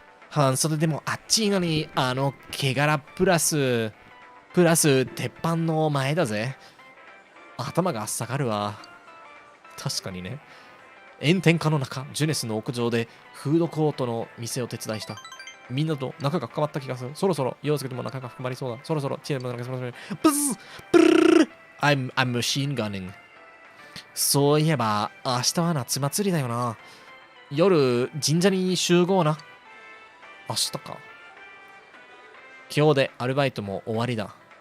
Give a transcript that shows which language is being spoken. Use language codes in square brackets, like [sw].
[ja] 半袖でもあっちいのに、毛柄プラス、鉄板の前だぜ。頭が下がるわ。確かにね。炎天下の中、ジュネスの屋上でフードコートの店を手伝いした。みんなと仲が深まった気がする。そろそろ、陽介とも仲が深まりそうだ。そろそろ、チームも仲が深まりそうだ。 [en] ブズブル I'm machine gunning. [ja] そういえば、明日は夏祭りだよな。夜、神社に集合な。明日か。今日でアルバイトも終わりだ。